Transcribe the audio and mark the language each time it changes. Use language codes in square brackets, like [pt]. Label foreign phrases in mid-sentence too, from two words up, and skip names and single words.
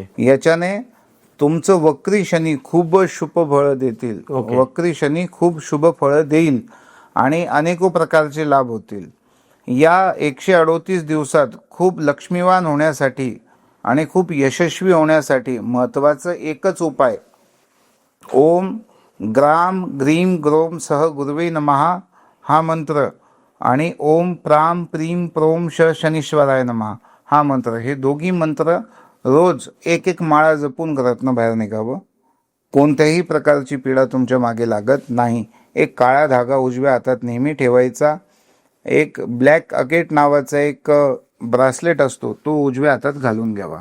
[mr] याच्याने तुमचं वक्री शनी खूप शुभ फळ देतील. वक्री शनी खूप शुभ फळ देईल आणि अनेको प्रकारचे लाभ होतील. या 138 दिवसात खूप लक्ष्मीवान होण्यासाठी आणि खूप यशस्वी होण्यासाठी महत्वाचं एकच उपाय, [sa] ओम ग्राम ग्रीम ग्रोम सह गुरुवे नमः [mr] हा मंत्र आणि [sa] ओम प्राम प्रीम प्रोम शनीश्वराय नमः [mr] हा मंत्र, हे दोघी मंत्र रोज एक माळा जपून घरातनं बाहेर निघावं. कोणत्याही प्रकारची पीडा तुमच्या मागे लागत नाही. एक काळा धागा उजव्या हातात नेहमी ठेवायचा. एक [en] black agate [mr] नावाचा एक ब्रासलेट असतो, तो उजव्या हातात घालून घ्यावा.